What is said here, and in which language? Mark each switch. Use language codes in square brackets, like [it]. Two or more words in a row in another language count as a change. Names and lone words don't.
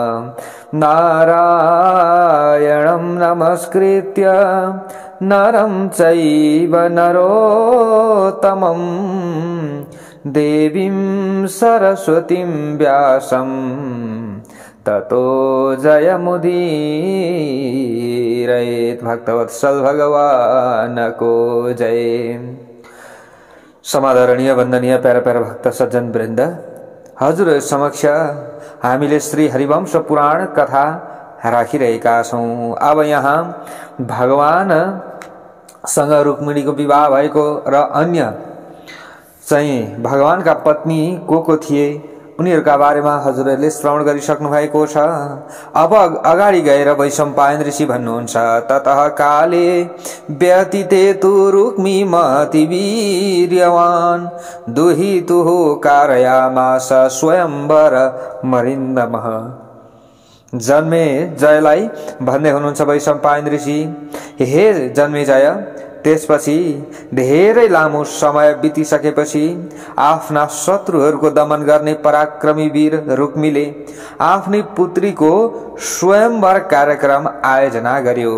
[sa] नारायणं नमस्कृत्य नरं चैव नरोत्तमं देवीं सरस्वतीं व्यासं ततो जयमुदीरयेत्। [ne] भक्तवत्सल भगवान को जय। समादरणीय वन्दनीय प्यारा प्यारा भक्त सज्जन वृन्द, हजुर समक्ष हामीले श्री हरिवंश पुराण कथा राखिरहेका छौं। अब यहाँ भगवानसँग रुक्मिणीको विवाह भएको र अन्य चाहिँ भगवानका पत्नी को थिए उनीहरुका बारेमा हजुरहरूले श्रवण गरिसक्नु भएको छ। अब अगाडि गएर वैशम्पायन ऋषि भन्नुहुन्छ, [sa] ततः काले व्यतीते तु रुक्मी महति वीर्यवान् दुहितुः कारयामास स्वयंवर मरिन्दमः। [ne] जन्मे जयलाई भन्दै हुनुहुन्छ वैशम्पायन ऋषि, हे जन्मे जय, त्यसपछि धेरै लामो समय बितिसकेपछि आफ्ना शत्रुहरूको दमन गर्ने पराक्रमी वीर रुक्मीले आफ्नी पुत्रीको स्वयंवर कार्यक्रम आयोजना गर्यो।